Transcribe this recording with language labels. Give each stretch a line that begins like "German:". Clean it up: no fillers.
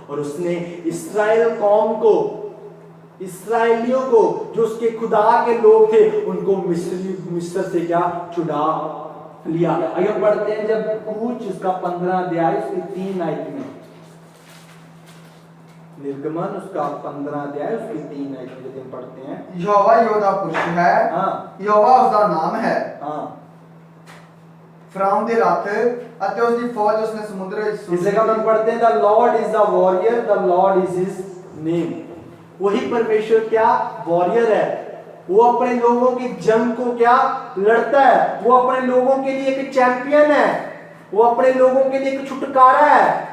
Hindi: और उसने इस्राएल कौम को, इस्राएलियों को जो उसके खुदा के लोग थे उनको मिस्र से क्या छुड़ा लिया। आइए पढ़ते हैं जब कूच उसका 15 अध्याय उसकी 3 आयत में, निर्गमन उसका 15 अध्याय उसकी 3 आयत में हम पढ़ते हैं यहोवा योद्धा पुरुष है, यहोवा उसका नाम है।
Punjabi: फिरौन दे रथ ਅਤੇ ਉਸ ਦੀ ਫੌਜ ਉਸਨੇ ਸਮੁੰਦਰ ਵਿੱਚ
Hindi: इस जगह में पढ़ते हैं
English: The lord is the warrior, the lord is his name.
Hindi: वही परमेश्वर क्या वॉरियर है, वो अपने लोगों की जंग को क्या लड़ता है, वो अपने लोगों के लिए एक चैंपियन है, वो अपने लोगों के लिए एक छुटकारा है।